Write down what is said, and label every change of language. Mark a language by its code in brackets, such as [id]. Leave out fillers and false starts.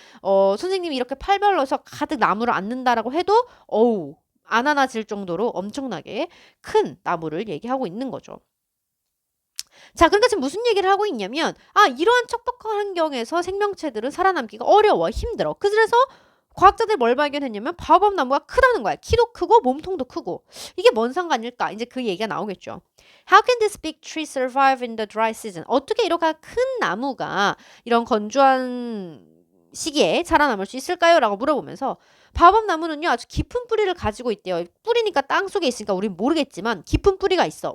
[ko] 선생님이 이렇게 팔벌 넣어서 가득 나무를 안는다라고 해도 어우 안 안아질 정도로 엄청나게 큰 나무를 얘기하고 있는 거죠. 자, 그러니까 지금 무슨 얘기를 하고 있냐면 이러한 척박한 환경에서 생명체들은 살아남기가 어려워, 힘들어. 그래서 과학자들이 뭘 발견했냐면 바오밥 나무가 크다는 거야. 키도 크고 몸통도 크고. 이게 뭔 상관일까? 이제 그 얘기가 나오겠죠. [en] How can this big tree survive in the dry season? [ko] 어떻게 이렇게 큰 나무가 이런 건조한 시기에 살아남을 수 있을까요? 라고 물어보면서 바오밥 나무는요 아주 깊은 뿌리를 가지고 있대요. 뿌리니까 땅 속에 있으니까 우린 모르겠지만 깊은 뿌리가 있어.